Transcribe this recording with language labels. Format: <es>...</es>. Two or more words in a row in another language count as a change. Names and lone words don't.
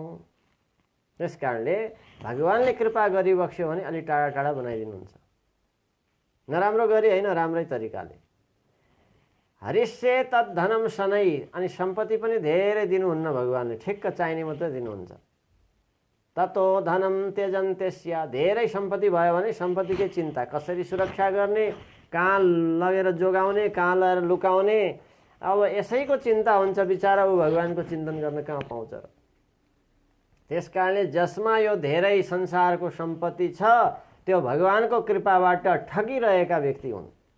<ne>त्यस कारणले भगवानले कृपा गरिबक्स्यो भने अलि टाढा टाढा बनाइदिनुहुन्छ। नराम्रो गरी होइन, राम्रै तरिकाले।</ne> <sa>हरिष्ये तद्धनम शनै,</sa> <ne>अनि सम्पत्ति पनि धेरै दिनुहुन्न भगवानले, ठिक्क चाहिने मात्रै दिनुहुन्छ।</ne> <sa>ततो धनम त्यजन्त्यस्य,</sa> <ne>धेरै सम्पत्ति भयो भने सम्पत्तिकै चिन्ता, कसरी सुरक्षा गर्ने, कहाँ लगेर जोगाउने, कहाँ लगेर लुकाउने, अब यसैको चिन्ता हुन्छ। बिचारा ऊ भगवानको चिन्तन गर्न कहाँ पाउँछ र। त्यस कारणले जसमा यो धेरै संसारको सम्पत्ति छ त्यो भगवानको कृपाबाट ठगिरहेका व्यक्ति हुन्।</ne>